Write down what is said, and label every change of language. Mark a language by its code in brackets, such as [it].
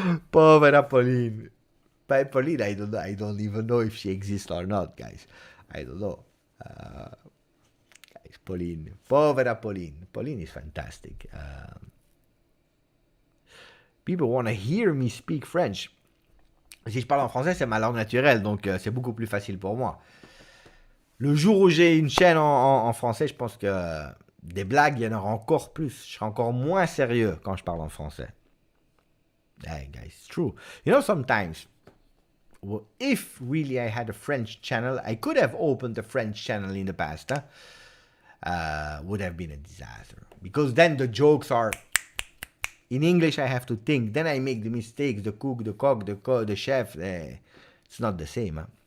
[it] Povera Pauline. [en] By Pauline, I don't even know if she exists or not, guys. I don't know. Guys, Pauline. [it] Povera Pauline. [en] Pauline is fantastic. People want to hear me speak French. [fr] Si je parle en français, c'est ma langue naturelle, donc c'est beaucoup plus facile pour moi. Le jour où j'ai une chaîne en français, je pense que des blagues, il y en aura encore plus. Je serai encore moins sérieux quand je parle en français. [en] Hey, guys, it's true. You know, sometimes if really I had a French channel, I could have opened a French channel in the past. Would have been a disaster, because then the jokes are in English. I have to think. Then I make the mistakes. The cook, the cock, the chef. It's not the same.